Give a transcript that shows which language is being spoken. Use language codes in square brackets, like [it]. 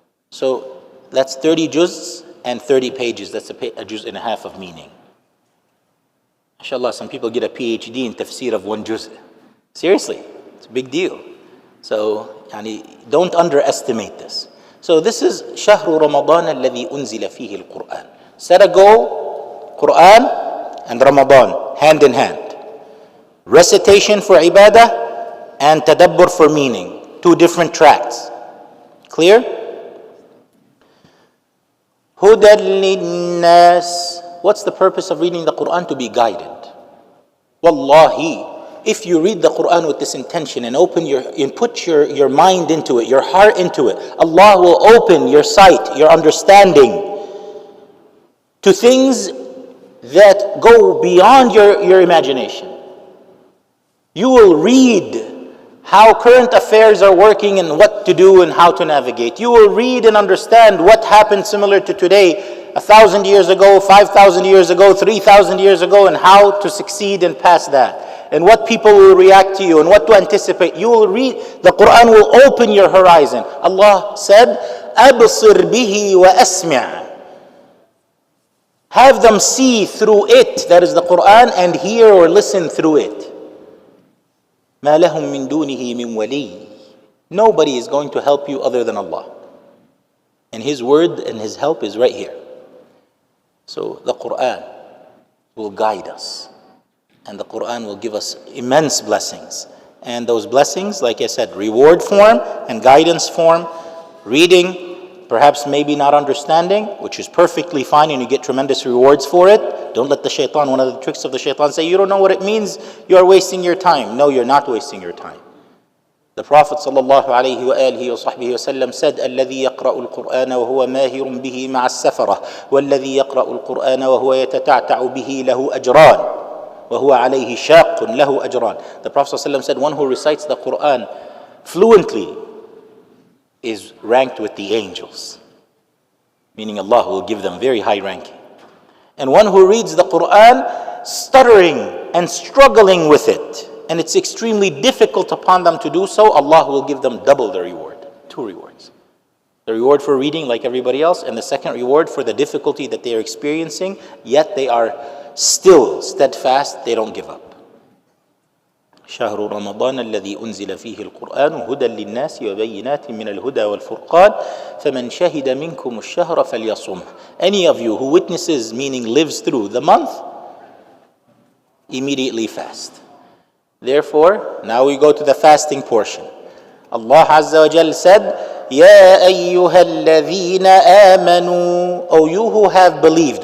[en] So that's 30 juz and 30 pages. That's a juz and a half of meaning. Inshallah, some people get a PhD in tafsir of 1 juz. Seriously, it's a big deal. So, don't underestimate this. So this is [ar] شهر رمضان الذي أنزل فيه القرآن. [en] Set a goal, Quran and Ramadan, hand in hand. Recitation for ibadah and tadabbur for meaning. 2 different tracks. Clear? [ar] هدى للناس. [en] What's the purpose of reading the Quran? To be guided. Wallahi, if you read the Quran with this intention and put your mind into it, your heart into it, Allah will open your sight, your understanding to things that go beyond your imagination. You will read how current affairs are working and what to do and how to navigate. You will read and understand what happened similar to today, 1,000 years ago, 5,000 years ago, 3,000 years ago, and how to succeed and pass that. And what people will react to you and what to anticipate. You will read, the Quran will open your horizon. Allah said, [ar] أَبْصِرْ بِهِ وَأَسْمِعْ. [en] Have them see through it, that is the Quran, and hear or listen through it. [ar] مَا لَهُم مِّن دُونِهِ مِن وَلِيٍّ. [en] Nobody is going to help you other than Allah. And His word and His help is right here. So the Quran will guide us. And the Quran will give us immense blessings. And those blessings, like I said, reward form and guidance form, reading, perhaps maybe not understanding, which is perfectly fine and you get tremendous rewards for it. Don't let the shaitan, one of the tricks of the shaitan, say, you don't know what it means, you are wasting your time. No, you're not wasting your time. The Prophet ﷺ said, [ar] الذي يقرأ القرآن وهو ماهر به مع السفرة والذي يقرأ القرآن وهو يتتعتع به له أجران وهو عليه شاق له أجران. [en] The Prophet ﷺ said, one who recites the Quran fluently is ranked with the angels, meaning Allah will give them very high ranking. And one who reads the Quran stuttering and struggling with it, and it's extremely difficult upon them to do so, Allah will give them double the reward. 2 rewards. The reward for reading like everybody else, and the second reward for the difficulty that they are experiencing, yet they are still steadfast, they don't give up. [ar] شهر رمضان الذي أنزل فيه القرآن هدى للناس وبينات من الهدى والفرقان فمن شهد منكم الشهر فليصمه. [en] Any of you who witnesses, meaning lives through the month, immediately fast. Therefore, now we go to the fasting portion. Allah Azza wa Jal said, [ar] يَا أَيُّهَا الَّذِينَ آمَنُوا, [en] O you who have believed.